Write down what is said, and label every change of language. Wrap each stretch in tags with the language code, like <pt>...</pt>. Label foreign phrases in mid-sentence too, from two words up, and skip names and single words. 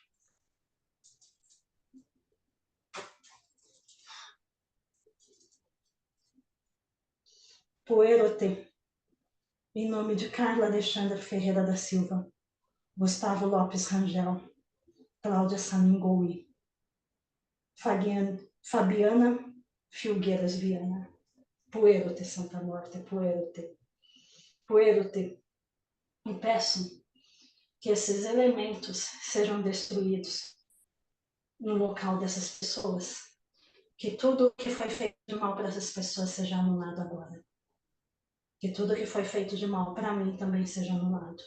<pt>Puerote, em nome de Carla Alexandra Ferreira da Silva, Gustavo Lopes Rangel, Cláudia Samingoui, Fabiana Filgueiras Viana. Puerote, Santa Morte, puerote. Puerote, e peço que esses elementos sejam destruídos no local dessas pessoas, que tudo que foi feito de mal para essas pessoas seja anulado agora. Que tudo que foi feito de mal para mim também seja anulado.</pt>